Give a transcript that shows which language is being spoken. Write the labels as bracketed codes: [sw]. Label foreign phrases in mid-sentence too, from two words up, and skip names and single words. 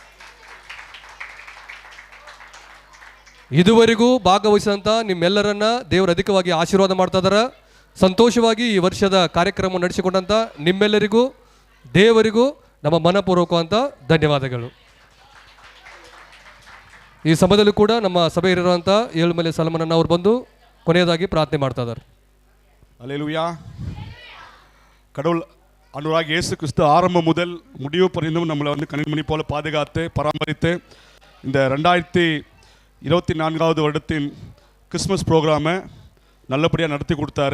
[kn] ಇದುವರೆಗೂ ಭಾಗವಹಿಸಿದಂಥ ನಿಮ್ಮೆಲ್ಲರನ್ನ ದೇವರು ಅಧಿಕವಾಗಿ ಆಶೀರ್ವಾದ ಮಾಡ್ತಾ ಇದ್ದಾರೆ. ಸಂತೋಷವಾಗಿ ಈ ವರ್ಷದ ಕಾರ್ಯಕ್ರಮ ನಡೆಸಿಕೊಂಡಂಥ ನಿಮ್ಮೆಲ್ಲರಿಗೂ ದೇವರಿಗೂ ನಮ್ಮ ಮನಪೂರ್ವಕವಂತ ಧನ್ಯವಾದಗಳು. ಈ ಸಮಯದಲ್ಲೂ ಕೂಡ ನಮ್ಮ ಸಭೆಯಲ್ಲಿರುವಂಥ ಏಳುಮಲೆ ಸಲಮನನ್ನ ಅವರು ಬಂದು ಕೊನೆಯದಾಗಿ ಪ್ರಾರ್ಥನೆ ಮಾಡ್ತಾ ಇದ್ದಾರೆ. [ta] அல்லேலூயா. கடவுள் அன்றாக இயேசு கிறிஸ்து ஆரம்பம் முதல் முடிவு பரிந்தும் நம்மளை வந்து கண்மணி போல பாதுகாத்து பராமரித்து இந்த 2024வது வருடத்தின் [en] Christmas program [ta] நல்லபடியாக நடத்தி கொடுத்தாரு.